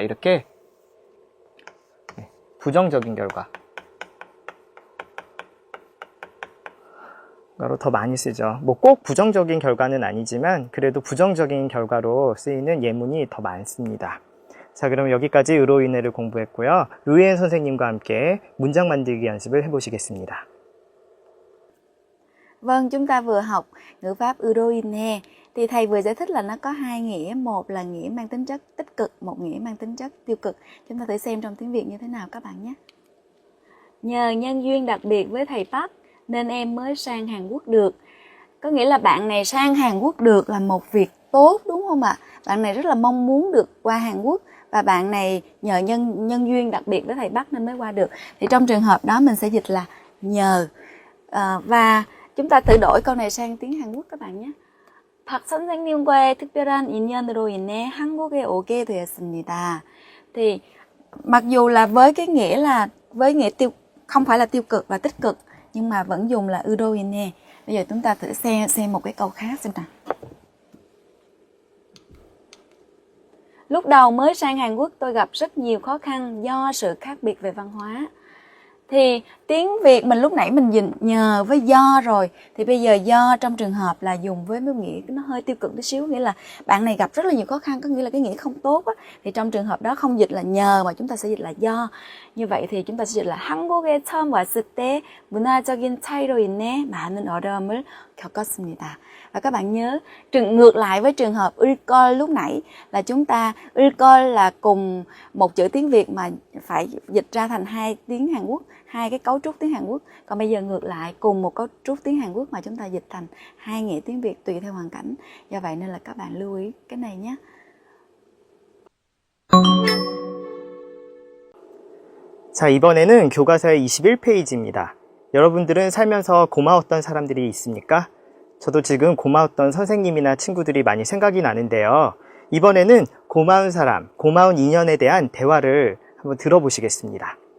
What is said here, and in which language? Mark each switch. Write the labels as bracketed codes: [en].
[ko] 이렇게 부정적인 결과로 더 많이 쓰죠. 뭐 꼭 부정적인 결과는 아니지만 그래도 부정적인 결과로 쓰이는 예문이 더 많습니다. 자, 그럼 여기까지 으로 인해를 공부했고요. 루이엔 선생님과 함께 문장 만들기 연습을 해보시겠습니다. [vi] Vâng, chúng ta vừa học ngữ pháp Euroine. Thì thầy vừa giải thích là nó có hai nghĩa, một là nghĩa mang tính chất tích cực, một nghĩa mang tính chất tiêu cực. Chúng ta thử xem trong tiếng Việt như thế nào các bạn nhé. Nhờ nhân duyên đặc biệt với thầy Park nên em mới sang Hàn Quốc được. Có nghĩa là bạn này sang Hàn Quốc được là một việc tốt, đúng không ạ? Bạn này rất là mong muốn được qua Hàn Quốc và bạn này nhờ nhân duyên đặc biệt với thầy Park nên mới qua được. Thì trong trường hợp đó mình sẽ dịch là nhờ. Và chúng ta thử đổi câu này sang tiếng Hàn Quốc các bạn nhé. [ko] 박 선생님과의 특별한 인연으로 인해 한국에 오게 되었습니다. [vi] Thì mặc dù là với cái nghĩa là với nghĩa không phải là tiêu cực và tích cực nhưng mà vẫn dùng là Euroine. Bây giờ chúng ta thử xem một cái câu khác xem nào. Lúc đầu mới sang Hàn Quốc tôi gặp rất nhiều khó khăn do sự khác biệt về văn hóa. Thì tiếng Việt mình lúc nãy mình dùng nhờ với do rồi. Thì bây giờ do trong trường hợp là dùng với một nghĩa nó hơi tiêu cực tí xíu. Nghĩa là bạn này gặp rất là nhiều khó khăn, có nghĩa là cái nghĩa không tốt á. Thì trong trường hợp đó không dịch là nhờ mà chúng ta sẽ dịch là do. Như vậy thì chúng ta sẽ dịch là [ko] 한국에 처음 왔을 때 문화적인 차이로 인해 많은 어려움을 겪었습니다. [vi] Và các bạn nhớ ngược lại với trường hợp 을걸 lúc nãy là chúng ta 을걸 là cùng một chữ tiếng Việt mà phải dịch ra thành hai tiếng Hàn Quốc, hai cái cấu trúc tiếng Hàn Quốc. Còn bây giờ ngược lại cùng một cấu trúc tiếng Hàn Quốc mà chúng ta dịch thành hai nghĩa tiếng Việt tùy theo hoàn cảnh. Do vậy nên là các bạn lưu ý cái này nhé. [ko] 자, 이번에는 교과서의 21페이지입니다. 여러분들은 살면서 고마웠던 사람들이 있습니까? 저도 지금 고마웠던 선생님이나 친구들이 많이 생각이 나는데요. 이번에는 고마운 사람, 고마운 인연에 대한 대화를 한번 들어보시겠습니다.